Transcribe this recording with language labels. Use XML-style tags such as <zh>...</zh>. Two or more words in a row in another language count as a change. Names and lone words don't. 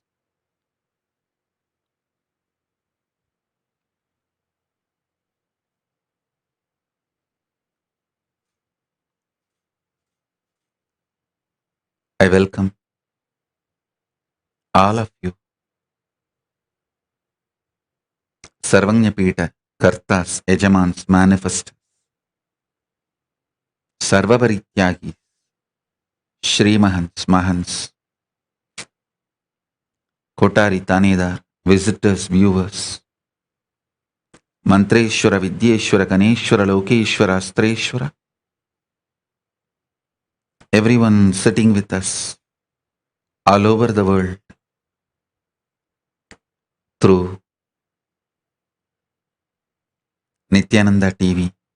<en>I welcome all of you. Sarvanyapita, Kartas, Ejamans, Manifestors, Sarvaparityagis, Shri Mahants, Mahants, Kotari Tanedar, visitors, viewers, Mantreshwara, Vidyeshwara, Ganeshwara, Lokeshwara, Astreshwara. Everyone sitting with us all over the world through Nithyananda TV.</en>